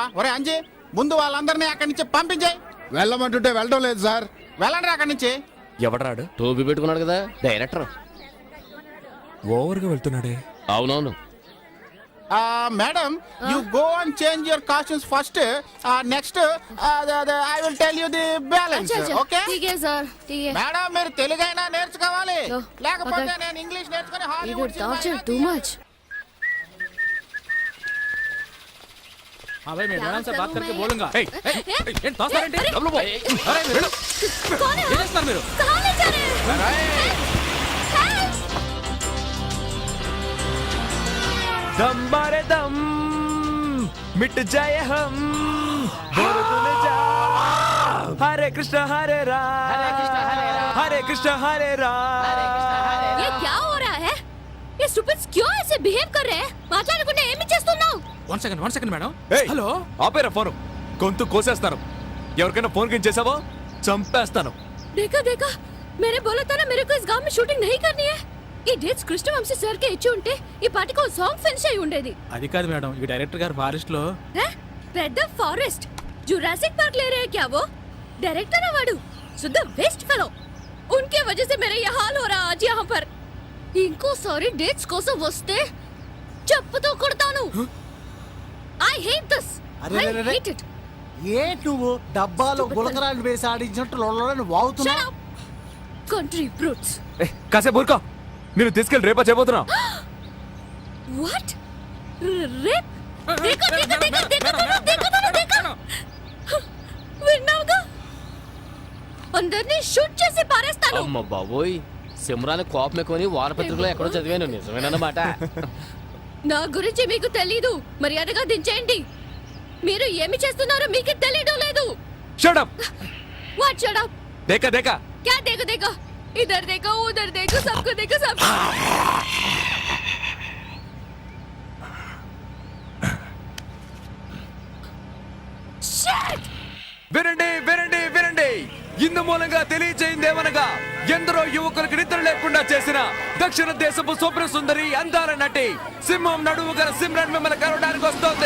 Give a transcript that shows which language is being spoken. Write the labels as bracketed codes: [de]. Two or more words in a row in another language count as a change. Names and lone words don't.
[te] ఒరే అంజీ, ముందు వాళ్ళందరినీ అక్కడి నుంచి పంపించాయి. వెళ్ళమంటుంటే వెళ్ళడం లేదు సార్. వెళ్ళండి అక్కడి నుంచి. ఎవడరాడు? టోపీ పెట్టుకున్నాడు కదా డైరెక్టర్. ఓవర్గా వెళ్తున్నాడే. అవునవును. [en] Madam, you go and change your costumes first. Next I will tell you the balance. [hi] अच्छा, अच्छा, ఓకే ठीक है सर, ठीक है. [te] మేడం, మీరు తెలుగైనా నేర్చుకోవాలి, [hi] लो, [te] లేకపోతే [hi] पकड़. [te] నేను ఇంగ్లీష్ నేర్చుకుని [en] You హాలీవుడ్ do torture too much. [hi] हाँ भाई मैं मैडम से बात करके मैं- बोलूंगा [te] ఏయ్, ఏయ్, ఏయ్, ఏంటి తోస్తారేంటి? డబ్బులు పో. అరే, వెళ్ళు. [hi] कौन है? [te] ఏం చేస్తున్నారు మీరు? [hi] कहाँ ले जा रहे हैं? दम मारे दम मिट जाए हम बोलो तूने जा हरे कृष्ण हरे राम हरे कृष्ण हरे राम. ये क्या हो रहा है? ये स्टूपिड्स क्यों ऐसे बिहेव कर रहे हैं? [te] మాట్లాడకుండా ఏమి చేస్తున్నావు? [en] One second madam. [te] ఏయ్, హలో ఆపేరా ఫోను. గొంతు కోసేస్తాను. ఎవరికైనా ఫోన్ కింద చేసావో చంపేస్తాను. [hi] देखा देखा, मैंने बोला था ना मेरे को इस गांव में शूटिंग नहीं करनी है. [te] ఈ డేట్స్ కృష్ణవంశీ సార్ కి ఇచ్చి ఉంటే ఈ పాటికి ఒక [en] song finish [te] అయి ఉండేది. అది కాదు మేడం, ఈ డైరెక్టర్ గారు ఫారెస్ట్ లో పెద్ద ఫారెస్ట్ [hi] जुरासिक पार्क ले रहे हैं क्या वो? डायरेक्टर है वाडू, शुद्ध [en] waste fellow. [hi] उनके वजह से मेरा ये हाल हो रहा आज यहाँ पर. इनको सारी डेट्स [te] కోసం వస్తే చెప్పుతో కొడతాను. [en] I hate this. I hate it. [te] ఏ నువ్వు డబ్బాలో గులకరాలు వేసి ఆడించినట్టు లొల్లని వాగుతున్నావు. [en] Shut up. Country brutes. [te] కాసేపు ఊరుకో. నేను తీసుకెళ్ళి రేపా చేయబోతున్నా. [en] What? Rape? [hi] देखो. [te] విన్నావుగా? అందరినీ షూట్ చేసి పారేస్తాను. అమ్మ బాబోయ్, సిమ్రాన్ కోపం ఎక్కువని వారపత్రికలో ఎక్కడో చదివాను. నిజమేనన్నమాట. నా గురించి మీకు తెలీదు, మర్యాదగా దించేయండి. మీరు ఏమి చేస్తున్నారో మీకు తెలియడం లేదు. [en] Shut up. What shut up? [hi] देखा क्या देखो इधर देखो उधर देखो सबको देखो सब. [en] Shit! [te] వినండి. ఇందు మూలంగా తెలియజేయిందేమనగా ఎందరో యువకులకు నిద్ర లేకుండా చేసిన దక్షిణ దేశపు స్వప్న సుందరి అందాల నటి సింహం నడువు గల సిమ్రన్ మిమ్మల్ని కలవడానికి వస్తోంది.